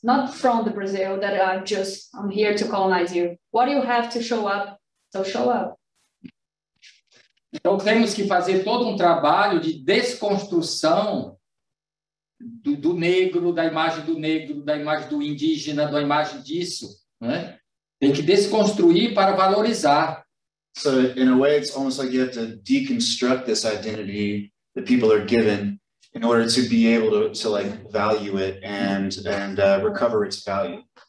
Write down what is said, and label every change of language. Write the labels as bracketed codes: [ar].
[en] Not from the Brazil that I'm here to colonize you. What do you have to show up? So show up. [pt] Então temos que fazer todo um trabalho de desconstrução do negro, da imagem do indígena, da imagem disso, né? Tem que desconstruir para valorizar. [en] So in a way, it's almost like you have to deconstruct this identity that people are given in order to be able to like value it and recover its value.